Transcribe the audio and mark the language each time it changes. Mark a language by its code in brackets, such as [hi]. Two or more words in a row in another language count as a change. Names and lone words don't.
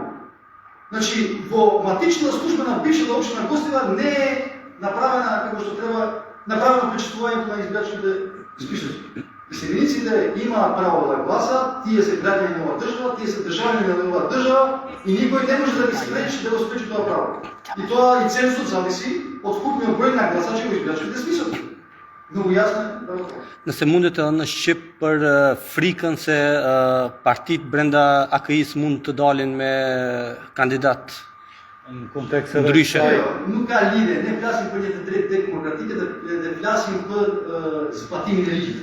[mk] Значи, во матичната служба на бившата општина Гостива не е направена како што треба, направено пречистувањето на избирачките списоци. Иселениците имаат право да гласат, тие се граѓани на оваа држава, тие се државјани на оваа држава и никој не може да ги спречи да го спречи тоа право. И тоа и цензусот зависи од вкупниот број на гласачи во избирачките списоци. Много јасно да го кажа. [sq] Nëse mundet edhe në Shqip për frikën se partitë brenda AKI-s mund të dalin me kandidat Në kontekst edhe ndryshe. Nuk ka lidhje, ne flasim për një të drejtë demokratike dhe flasim për zbatimin e ligjit.